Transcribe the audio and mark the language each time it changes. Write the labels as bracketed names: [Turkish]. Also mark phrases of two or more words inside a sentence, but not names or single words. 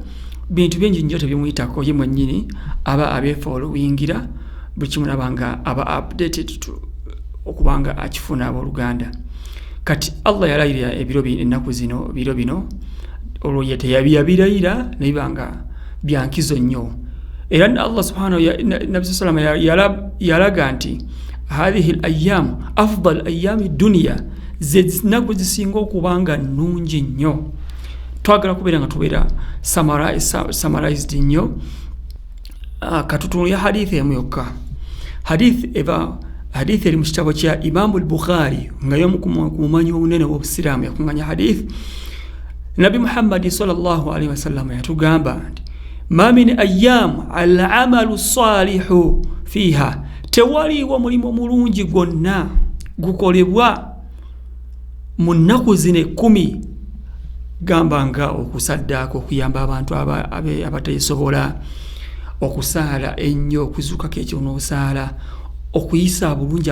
[Ganda] Bintu bingi nnyo tebimuyitako, ye mwennyini aba abeefollowingira buli kimu nabanga aba updated okubanga akifuna. Abooluganda, kati Allah yalayira ebiro ennaku zino, biro bino olwo ye teyabirayira nebanga byankizo nnyo. Era Allah subhanahu Nabi [Arabic] صلى الله عليه وسلم [Ganda] yalaga nti [Arabic] هذه الأيام أفضل أيام الدنيا, [Ganda] zinaku zisinga okubanga nnungi nnyo. Twagala kubeera nga tubeera summarized nnyo. Katutunulira hadithi emu yokka, hadithi eri mu kitabo kya Imam al-Bukhari nga y'omu ku mumanyi obunene bw'obusiraamu yakunganya hadithi. Nabi Muhammad [Arabic] صلى الله عليه وسلم [Ganda] yatugamba nti [Arabic] ما من أيام العمل الصالح فيها, [Ganda] tewaliwo mulimu mulungi gwonna gukolebwa mu nnaku zino 10, gamba nga okusaddaaka, okuyamba abantu abateesobola, okusaala ennyo, okuzuukako ekyo n'osaala, okuyisa bulungi